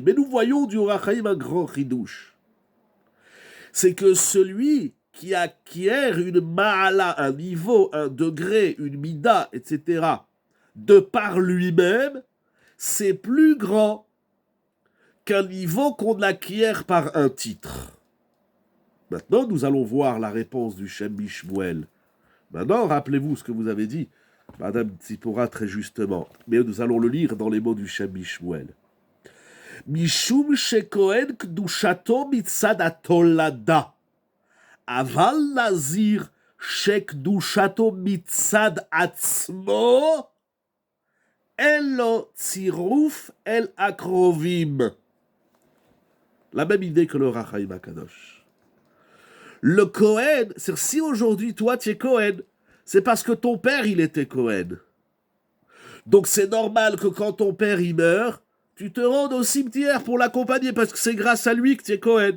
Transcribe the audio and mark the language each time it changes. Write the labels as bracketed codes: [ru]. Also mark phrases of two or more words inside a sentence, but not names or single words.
[fr] Mais nous voyons du Or HaChaim un grand chidouche. C'est que celui qui acquiert une ma'ala, un niveau, un degré, une mida, etc., de par lui-même, c'est plus grand qu'un niveau qu'on acquiert par un titre. Maintenant, nous allons voir la réponse du Shem Mishmuel. Maintenant, rappelez-vous ce que vous avez dit, Madame Tzipora, très justement. Mais nous allons le lire dans les mots du Shem Mishmuel. [he] משום שכהן קדושתו מצד התולדה. אבל נזיר שקדושתו מצד עצמו. אלו צירוף אל הקרובים. [fr] La même idée que le Or HaChaim HaKadosh. Le Kohen, c'est si aujourd'hui toi tu es Kohen, c'est parce que ton père il était Kohen. Donc c'est normal que quand ton père il meurt, tu te rendes au cimetière pour l'accompagner parce que c'est grâce à lui que tu es Kohen.